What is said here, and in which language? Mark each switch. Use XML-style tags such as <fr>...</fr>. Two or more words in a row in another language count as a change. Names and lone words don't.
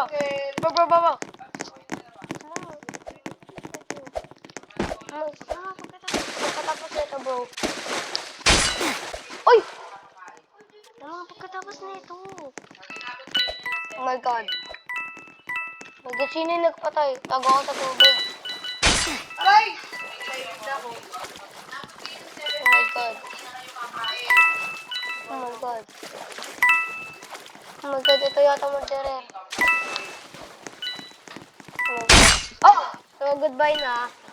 <tl>Bro. Pagkatapos nito, bro. Uy! Pagkatapos nito.</tl> <en>Oh my God.</en> <tl>Sino yung nagpatay? Tago ako sa tubig. Aray! Excited ako.</tl> <en>Oh my God. Oh my God. Oh my God,</en> <tl>ito yata mag-dere.</tl> <en>Oh! So, goodbye na.</en>